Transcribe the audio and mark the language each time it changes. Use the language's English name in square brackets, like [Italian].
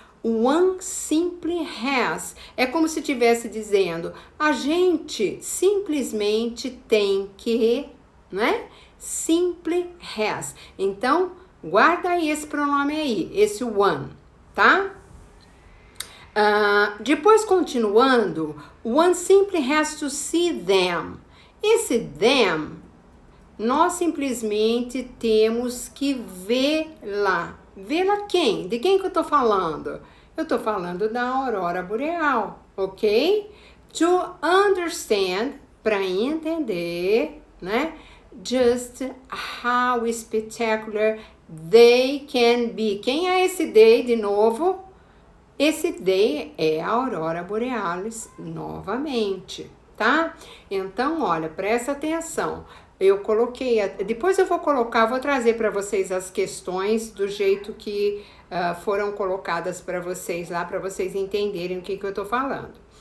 [English] One simply has. [Portuguese] É como se estivesse dizendo, a gente simplesmente tem que, né? [English] Simply has. [Portuguese] Então, guarda aí esse pronome aí, esse one, tá? Depois, continuando, [English] one simply has to see them. [Portuguese] Esse them, nós simplesmente temos que vê-la. Vê-la quem? De quem que eu tô falando? Eu tô falando da aurora boreal, ok? [English] To understand, [Portuguese] para entender, né? [English] Just how spectacular they can be. [Portuguese] Quem é esse they de novo? Esse they é a aurora borealis novamente, tá? Então, olha, presta atenção. Eu coloquei, depois eu vou trazer para vocês as questões do jeito que foram colocadas para vocês lá, para vocês entenderem o que eu tô falando.